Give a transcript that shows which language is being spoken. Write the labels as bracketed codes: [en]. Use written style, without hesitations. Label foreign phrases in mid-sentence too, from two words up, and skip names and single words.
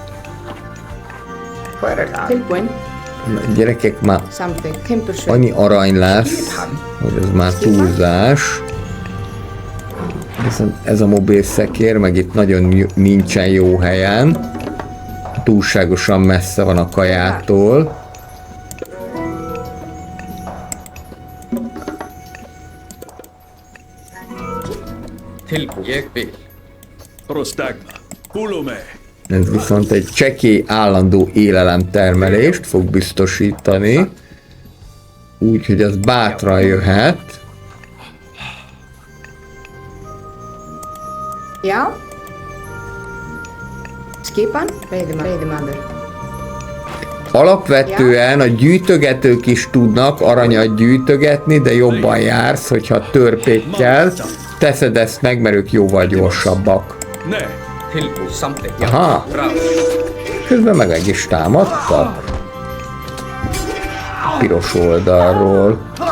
[is] Tilbúin. [hu] Gyerekek, már [is] Something. Timbursveit. [hu] annyi arany lesz, hogy ez már túlzás. Viszont ez a mobil szekér, meg itt nagyon nincsen jó helyen. Túlságosan messze van a kajától. [is] Tilbú. Ég vil. [el] Prostagma. Pulume. [hu] Ez viszont egy csekély állandó élelemtermelést fog biztosítani. Úgyhogy az bátran jöhet. [is] Já. Skipan. Veiðimaður. [hu] Alapvetően a gyűjtögetők is tudnak aranyat gyűjtögetni, de jobban jársz, hogyha törpékkel teszed ezt meg, mert ők jóval gyorsabbak. [el] Ne. [is] Tilbú. Something. [hu] Aha. Atraus. Közben meg is támadtak. Piros oldalról.